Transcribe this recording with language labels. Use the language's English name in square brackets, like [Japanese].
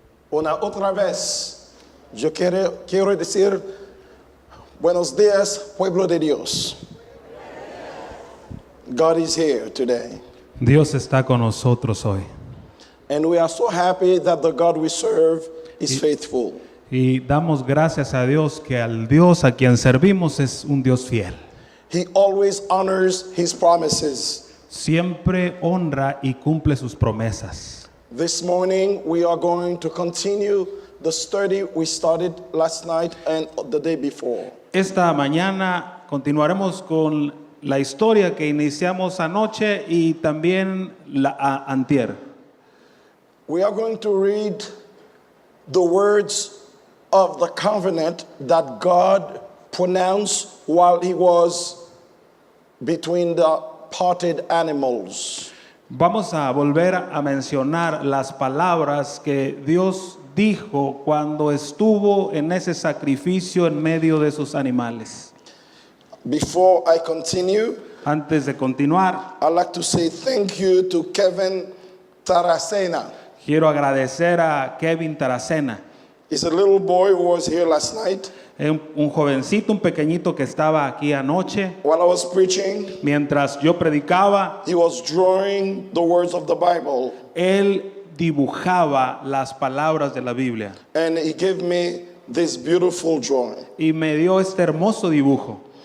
[Spanish] Una otra vez, yo quiero decir buenos días, pueblo de Dios. [English] God is here today. [Spanish] Dios está con nosotros hoy. [English] And we are so happy that the God we serve is faithful. [Spanish] Y damos gracias a Dios que al Dios a quien servimos es un Dios fiel. [English] He always honors his promises. [Spanish] Siempre honra y cumple sus promesas. [English] This morning we are going to continue the study we started last night and the day before. [Spanish] Esta mañana continuaremos con la historia que iniciamos anoche y también antier. [English] We are going to read the words of the covenant that God pronounced while he was between the parted animals. [Spanish] Vamos a volver a mencionar las palabras que Dios dijo cuando estuvo en ese sacrificio en medio de esos animales. [English] Before I continue, [Spanish] Antes de continuar, [English] I'd like to say thank you to Kevin Taracena. [Spanish] quiero agradecer a Kevin Taracena, [English] He's a little boy who was here last night [Spanish] un jovencito, un pequeñito que estaba aquí anoche. [English] while I was preaching. [Spanish] Mientras yo predicaba, [English] He was drawing the words of the Bible, [Spanish] él dibujaba las palabras de la Biblia [English] and he gave me this beautiful drawing. [Spanish] y me dio este hermoso dibujo.